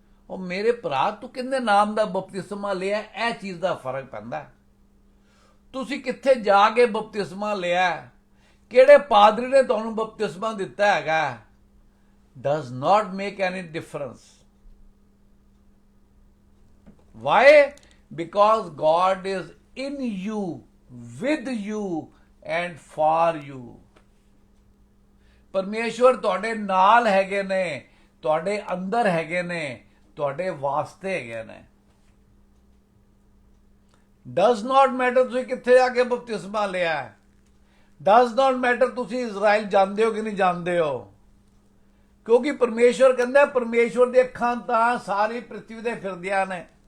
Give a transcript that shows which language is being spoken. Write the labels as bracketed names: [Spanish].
[Punjabi] ਉਹ ਮੇਰੇ ਭਰਾ, ਤੂੰ ਕਿੰਨੇ ਨਾਮ ਦਾ ਬਪਤਿਸਮਾ ਲਿਆ? ਇਹ ਚੀਜ਼ ਦਾ ਫਰਕ ਪੈਂਦਾ। ਤੁਸੀਂ ਕਿੱਥੇ ਜਾ ਕੇ ਬਪਤਿਸਮਾ ਲਿਆ, ਕਿਹੜੇ ਪਾਦਰੀ ਨੇ ਤੁਹਾਨੂੰ ਬਪਤਿਸਮਾ ਦਿੱਤਾ ਹੈਗਾ, [English] does not make any difference. Why? Because God is in you, with you and for you. [Punjabi] ਪਰਮੇਸ਼ਵਰ ਤੁਹਾਡੇ ਨਾਲ ਹੈਗੇ ਨੇ, ਤੁਹਾਡੇ ਅੰਦਰ ਹੈਗੇ ਨੇ, ਤੁਹਾਡੇ ਵਾਸਤੇ ਹੈਗੇ ਨੇ। [English] does not matter [Punjabi] ਤੁਸੀਂ ਕਿੱਥੇ ਜਾ ਕੇ ਬਪਤਿਸਮਾ ਲਿਆ, ਡਸ ਨਾਟ ਮੈਟਰ ਤੁਸੀਂ ਇਜ਼ਰਾਈਲ ਜਾਂਦੇ ਹੋ ਕਿ ਨਹੀਂ ਜਾਂਦੇ ਹੋ, ਕਿਉਂਕਿ ਪਰਮੇਸ਼ਵਰ ਕਹਿੰਦਾ ਪਰਮੇਸ਼ਵਰ ਦੀ ਅੱਖਾਂ ਤਾਂ ਸਾਰੀ ਪ੍ਰਿਥਵੀ ਤੇ ਫਿਰਦੀਆਂ ਨੇ।